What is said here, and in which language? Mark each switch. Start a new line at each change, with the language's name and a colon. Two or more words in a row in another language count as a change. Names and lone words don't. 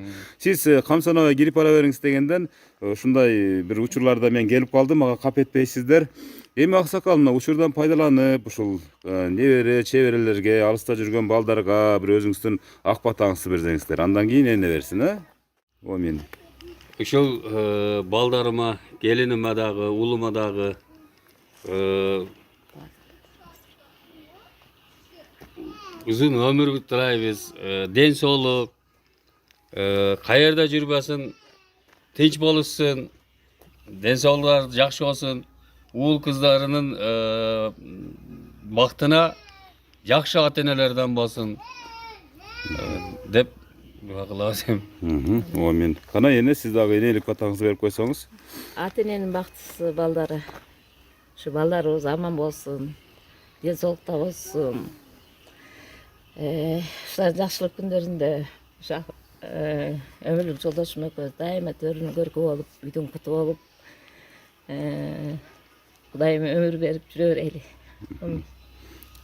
Kyrgyz: Сиз камсанабай кирип бара бериңиз дегенден ушундай бир учурларда мен келип калдым, мага кап этпейсиздер. Эми аксакал, мына учурдан пайдаланып, ушул небере, чеберелерге, алыста жүргөн балдарга бир өзүңүздүн ак батаңызды берсеңиздер. Андан кийин эмне берсин, Мен. Ушул балдарыма, келиниме дагы, уулума дагы узун өмүр тилейбиз, ден соолук, каерде жүрбөсүн, тынч болушсун, ден соолуктары жакшы болсун, уул кыздарынын бактына жакшы ата-энелерден болсун деп дуа кылабыз. Мен. Кана эне, сиз дагы энелик батаңызды берип койсоңуз. Ата-эненин бактысы балдары. Шу балдарыбыз аман болсун, dен соолукта болсун. Ушулар жакшылык күндөрүндө өмүрлүк жолдошум экөөбүз дайыма төрүнү көркү болуп, үйдүн куту болуп, Кудайым өмүр берип жүрө берели.